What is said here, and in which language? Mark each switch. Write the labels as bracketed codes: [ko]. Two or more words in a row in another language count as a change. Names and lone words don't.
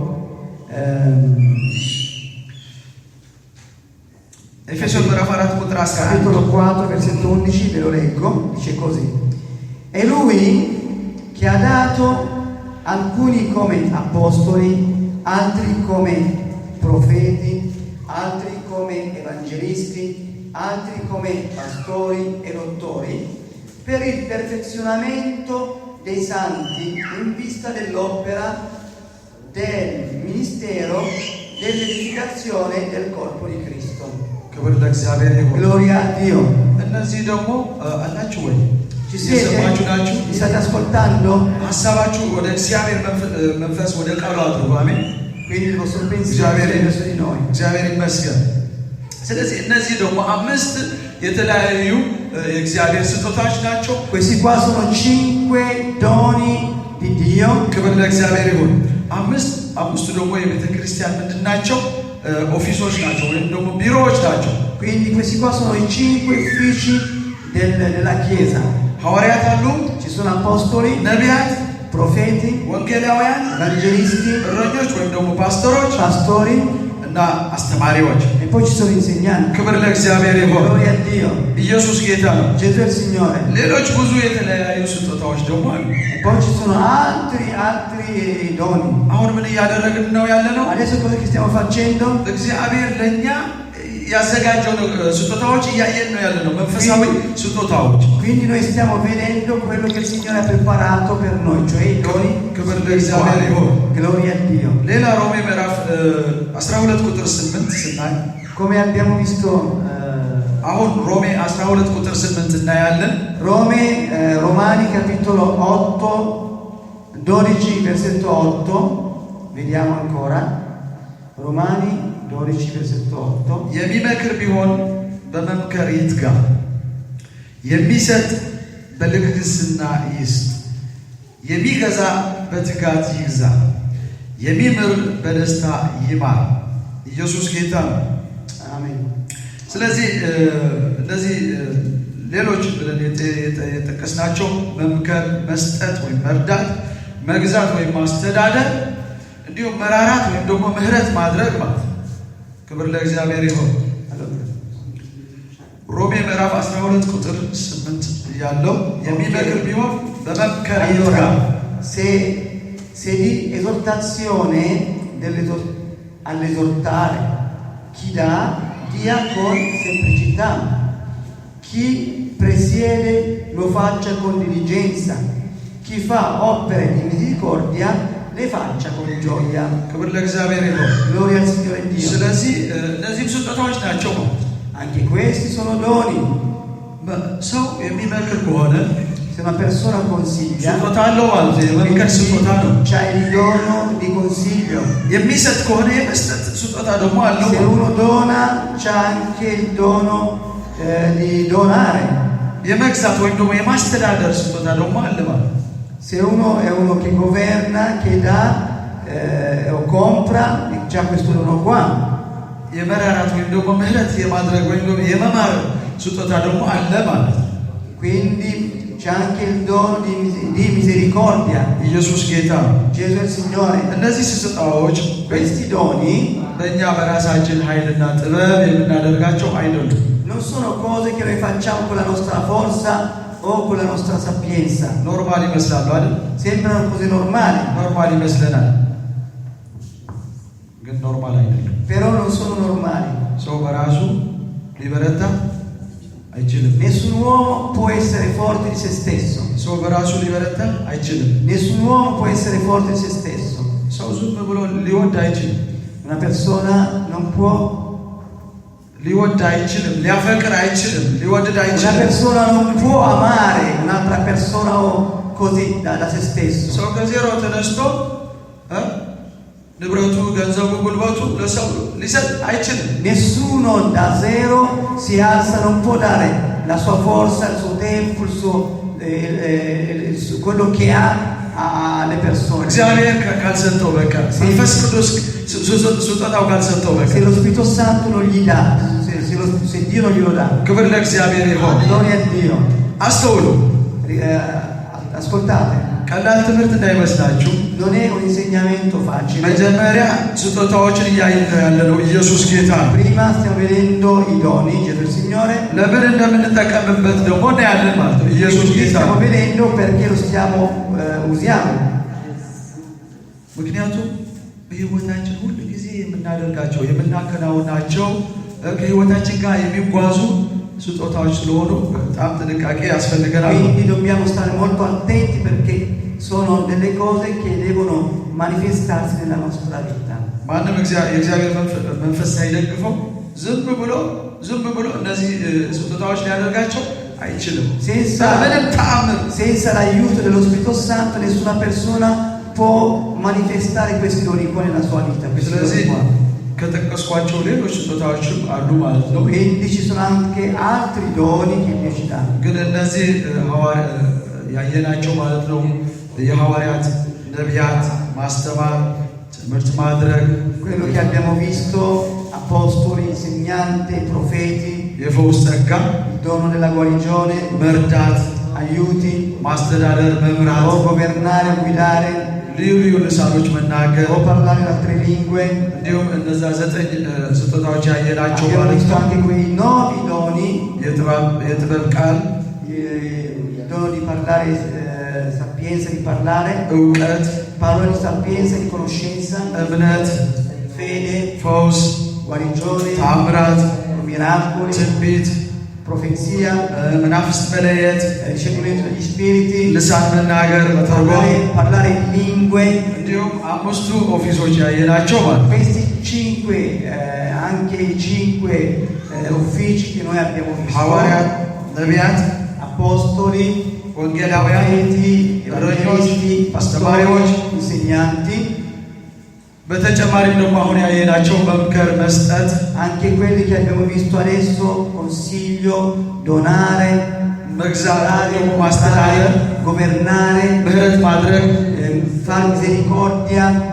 [am] Efesoni ምዕራፍ 4 ቁጥር 11 [it] capitolo 4 versetto 11, ve lo leggo, dice così: è lui che ha dato alcuni come apostoli, altri come profeti, altri come evangelisti, altri come pastori e dottori, per il perfezionamento dei santi in vista dell'opera del ministero dell'edificazione del corpo di Cristo. [am] ክብር ለእግዚአብሔር ይሁን። [it] Gloria a Dio. [am] እነዚህ ደግሞ አላችሁ ወይ? [it] Ci siete? [am] እየሰማችሁ ናችሁ? [it] Mi state ascoltando? [am] ሐሳባችሁ ወደ እግዚአብሔር መንፈስ ወደ ቃሉ አድርጉ። አሜን። [it] Quindi il vostro pensiero è verso di noi. [am] እግዚአብሔር ይመስገን። ስለዚህ እነዚህ ደግሞ አምስት የተለያዩ የእግዚአብሔር ስጦታዎች ናቸው። [it] Questi qua sono 5 doni di Dio. [am] ክብር ለእግዚአብሔር ይሁን። አምስቱ ደግሞ የቤተ ክርስቲያን ምንድን ናቸው? ኦፊሶች ናቸው ወይም ደግሞ ቢሮዎች ናቸው። [it] Quindi questi qua sono i 5 uffici della Chiesa. [am] ሐዋርያት አሉ፣ [it] Ci sono apostoli, [am] ነቢያት፣ [it] profeti, [am] ወንጌላውያን፣ [it] evangelisti, [am] እረኞች ወይም ደግሞ ፓስተሮች [it] pastori [am] እና አስተማሪዎች። [it] e poi ci sono insegnanti. [am] ክብር ለእግዚአብሔር ይሁን። [it] Gloria a Dio. [am] ኢየሱስ ጌታ ነው። [it] Gesù è il Signore. [am] ሌሎች ብዙ የተለያዩ ስጦታዎች ደግሞ አሉ። [it] E poi ci sono altri doni. [am] አሁን ምን እያደረግን ነው ያለነው? [it] Adesso cosa che stiamo facendo? [am] እግዚአብሔር ለኛ ያዘጋጀው ስጦታዎች እያየን ነው ያለነው፣ መንፈሳዊ ስጦታዎች። [it] Quindi noi stiamo vedendo quello che il Signore ha preparato per noi, cioè i doni. [am] ክብር ለእግዚአብሔር ይሁን። [it] Gloria a Dio. [am] ሌላ ሮሜ ምዕራፍ 12 ቁጥር 8 ስናይ [it] Come abbiamo visto [am] አሁን ሮሜ 12 ቁጥር 8 እናያለን። [it] Romani capitolo 8 12 versetto 8, vediamo ancora. Romani 12 versetto 8. [am] የሚመክር ቢሆን በመምከር ይትጋ፣ የሚሰጥ በልግስና ይስጥ፣ የሚገዛ በትጋት ይግዛ፣ የሚምር በደስታ ይማር። ኢየሱስ ጌታ ነው። አሜን። ስለዚህ እነዚህ ሌሎች ብለን የጠቀስናቸው መምከር፣ መስጠት ወይም መርዳት፣ መግዛት ወይም ማስተዳደር፣ እንዲሁም መራራት ወይም ደግሞ ምህረት ማድረግ ማለት ነው። ክብር ለእግዚአብሔር ይሁን። ሮሜ ምዕራፍ 12 ቁጥር 8 ያለው የሚመክር ቢሆን በመምከር ይትጋ። [it] Se di esortazione all'esortare, chi dà, dia con semplicità. Chi presiede lo faccia con diligenza. Chi fa opere di misericordia le faccia con gioia. [am] ክብር ለእግዚአብሔር ይሁን። [it] Gloria al Signore Dio. [am] ስለዚህ እነዚህም ስጦታዎች ናቸው። [it] Anche questi sono doni. [am] ሰው የሚመክር ከሆነ [it] Se una persona consiglia, [am] ስጦታ አለው ማለት ነው። የመምከር ስጦታ ነው። [it] c'ha il dono di consiglio. [am] የሚሰጥ ከሆነ የመስጠት ስጦታ ደግሞ አለው። [it] Se uno dona, c'ha anche il dono di donare. [am] የመግዛት ወይም ደግሞ የማስተዳደር ስጦታ ደግሞ አለ ማለት ነው። [it] Se uno è uno che governa, che dà o compra, c'ha questo dono qua. [am] የመራራት ወይም ደግሞ ምህረት የማድረግ ወይም ደግሞ የመማር ስጦታ ደግሞ አለ ማለት ነው። [it] Quindi c'è anche il dono di misericordia. [am] ኢየሱስ ጌታ ነው። [it] Gesù è il Signore. [am] እነዚህ ስጦታዎች [it] Questi doni [am] በእኛ በራሳችን ኃይልና ጥበብ የምናደርጋቸው አይደሉም። [it] non sono cose che noi facciamo con la nostra forza o con la nostra sapienza. [am] ኖርማል ይመስላሉ አይደል? [it] Sembrano cose normali, [am] ኖርማል ይመስለናል፣ ግን ኖርማል አይደለም። [it] però non sono normali. [am] ሰው በራሱ ሊበረታ አይችልም። [it] Nessun uomo può essere forte di se stesso. [am] ሰው በራሱ ሊበረታ አይችልም። [it] Nessun uomo può essere forte di se stesso. [am] ሰው ዝም ብሎ ሊወድ አይችልም። [it] Una persona non può, [am] ሊወድ አይችልም፣ ሊያፈቅር አይችልም፣ ሊወድድ [it] una [am] አይችልም። [it] persona non può amare un'altra persona o così da se stesso. [am] ሰው ከዜሮ ተነስቶ ንብረቱ፣ ገንዘቡ፣ ጉልበቱ ለሰው ሊሰጥ አይችልም። [it] Nessuno da zero si alza, non può dare la sua forza, il suo tempo, quello che ha alle persone. [am] እግዚአብሔር ካልሰጠው በቀር መንፈስ ቅዱስ ስጦታው ካልሰጠው በቀር [it] Se lo Spirito Santo non gli dà, se Dio non glielo dà. [am] ክብር ለእግዚአብሔር ይሁን። [it] Gloria a Dio. [am] አስተውሉ። [it] Ascoltate, [am] ቀላል ትምህርት እንዳይመስላችሁ። [it] non è un insegnamento facile. [am] መጀመሪያ ስጦታዎችን እያየን ያለነው ኢየሱስ ጌታ ነው። [it] Prima stiamo vedendo i doni, Gesù il Signore. [am] ለምን እንደምንጠቀምበት ደግሞ እናያለን ማለት ነው። ኢየሱስ ጌታ [it] Stiamo vedendo perché lo usiamo. [am] ምክንያቱም በሕይወታችን ሁሉ ጊዜ የምናደርጋቸው የምናከናውናቸው ከሕይወታችን ጋር የሚጓዙ ስጦታዎች ስለሆኑ በጣም ጥንቃቄ ያስፈልገናል። [it] Quindi dobbiamo stare molto attenti perché sono delle cose che devono manifestarsi nella nostra vita. [am] ማንም የእግዚአብሔር መንፈስ ሳይደግፈው ዝም ብሎ እነዚህ ስጦታዎች ሊያደርጋቸው አይችልም። ምንም ተአምር [it] Senza l'aiuto dello Spirito Santo nessuna persona può manifestare questi doni qua nella sua vita. [am] ስለዚህ ከጠቀስኳቸው ሌሎች ስጦታዎችም አሉ ማለት ነው። [it] Quindi ci sono anche altri doni che Dio ci dà. [am] ግን እነዚህ ያየናቸው ማለት ነው የሐዋርያት፣ ነቢያት፣ ማስተማር፣ ትምህርት ማድረግ፣ [it] quello che abbiamo visto, apostoli, insegnanti, profeti, [am] የፈውስ ጸጋ፣ [it] il dono della guarigione, [am] መርዳት፣ [it] aiuti, [am] ማስተዳደር፣ መምራት፣ [it] o governare, guidare, [am] ልዩ ልሳኖች መናገር፣ [it] o parlare in altre lingue. [am] እንዲሁም እነዛ 9 ስጦታዎች ያየናቸው [it] Abbiamo [am] ማለት [it] visto [am] ነው። [it] anche quei 9 doni, [am] የጥበብ ቃል፣ [it] il dono di parlare, sapienza di parlare, [am] እውቀት፣ [it] parola di sapienza, di conoscenza, [am] እምነት፣ [it] fede, [am] ፈውስ፣ [it] guarigione, [am] ታምራት፣ [it] miracoli, [am] ትንቢት፣ [it] profezia, [am] መናፍስት መለየት፣ [it] discernimento degli spiriti, [am] ልሳን መናገር፣ መተርጎም፣ [it] parlare in lingue. [am] እንዲሁም 5ቱ ኦፊሶች ያየናቸው ማለት ነው። [it] Questi 5, anche i 5 uffici che noi abbiamo visto: [am] ሐዋርያት፣ ነቢያት፣ [it] apostoli, [am] ወንጌላውያን፣ [it] profeti, evangelisti, [am] አስተማሪዎች፣ [it] pastori, insegnanti. [am] በተጨማሪም ደግሞ አሁን ያየናቸው መምከር፣ መስጠት፣ [it] Anche quelli che abbiamo visto adesso: consiglio, donare, [am] መግዛት፣ ደግሞ ማስተዳደር፣ [it] governare, [am] ምህረት ማድረግ፣ [it] fare misericordia.